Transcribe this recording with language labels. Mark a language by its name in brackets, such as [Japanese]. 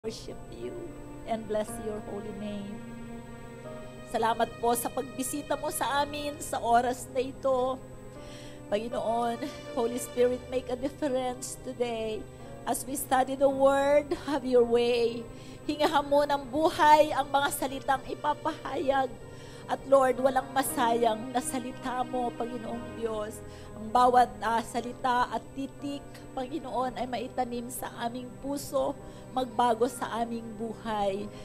[English] worship you and bless your holy name. [Filipino] Salamat po sa pagbisita mo sa amin sa oras na ito. [English] Panginoon, Holy Spirit, make a difference today. As we study the Word, have your way. [Filipino] Hingahan mo ng buhay ang mga salitang ipapahayag. At Lord, walang masayang na salita mo, Panginoong Diyos. Ang bawat salita at titik, Panginoon, ay maitanim sa aming puso, magbago sa aming buhay.